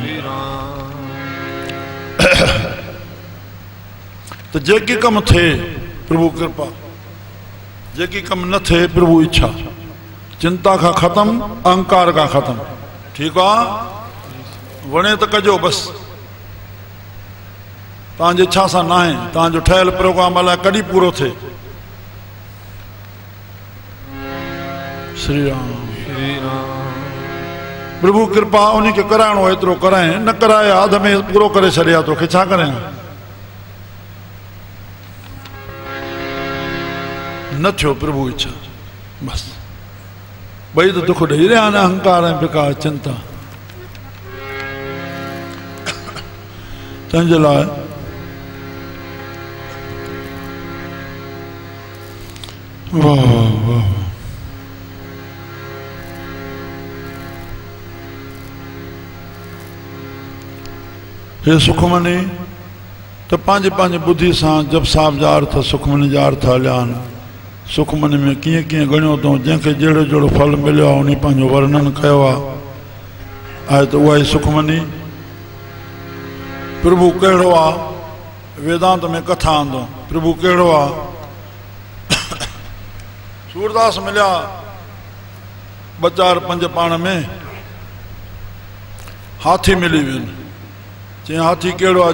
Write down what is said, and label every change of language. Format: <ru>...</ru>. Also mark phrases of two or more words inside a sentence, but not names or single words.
<sd>त जेकी कमु थिए प्रभु कृपा जेकी कमु न थिए प्रभु इच्छा चिंता खां ख़तमु अहंकार खां ख़तमु ठीकु आहे वणे त कजो बसि तव्हांजी इच्छा सां न आहे तव्हांजो ठहियल प्रोग्राम अलाए कॾहिं पूरो थिए श्री राम प्रभु कृपा उन खे कराइणो एतिरो कराए न कराए अध में पूरो करे छॾिया तोखे छा करियां न थियो प्रभु इच्छा बसि ॿई त दुख ॾेई रहिया आहिनि अहंकार ऐं बेकार चिंता तंहिंजे लाइ वाह वाह हे सुखमनी त पंहिंजे पंहिंजे ॿुधी सां जप साहिब जा अर्थ सुखमनी जा अर्थ हलिया आहिनि सुखमनी में कीअं कीअं ॻणियो अथऊं जंहिंखे जहिड़ो जहिड़ो फल मिलियो आहे उन पंहिंजो वर्णन कयो आहे त उहा ई सुखमनी प्रभु कहिड़ो आहे वेदांत में कथा आंदो प्रभु कहिड़ो आहे सूरदास मिलिया 2 4 5 पाण में हाथी मिली वियुनि चई हाथी कहिड़ो आहे</sd>